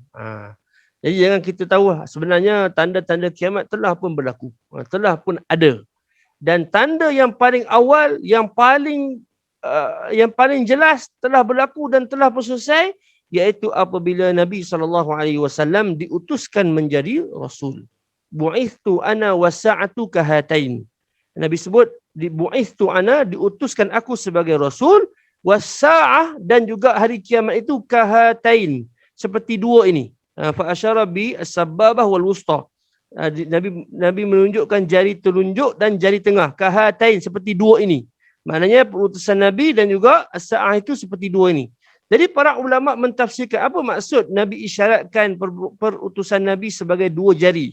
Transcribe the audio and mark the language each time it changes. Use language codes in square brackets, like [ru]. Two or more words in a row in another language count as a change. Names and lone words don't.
[ms] Jadi jangan kita tahu sebenarnya tanda-tanda kiamat telah pun berlaku, telah pun ada. Dan tanda yang paling awal, yang paling jelas telah berlaku dan telah pun selesai, iaitu apabila Nabi SAW diutuskan menjadi Rasul. [ar] Bu'ithtu ana wasa'atu kahatain. [ms] Nabi sebut, [ar] bu'ithtu ana, [ms] diutuskan aku sebagai Rasul, wasa'ah, dan juga hari kiamat itu kahatain, seperti dua ini. [ar] Fa asyara bi as-sababah wal wusta. [ms] Nabi menunjukkan jari telunjuk dan jari tengah, kahatain, seperti dua ini. Maknanya perutusan Nabi dan juga as-sa'ah itu seperti dua ini. Jadi para ulama mentafsirkan apa maksud Nabi isyaratkan perutusan Nabi sebagai dua jari.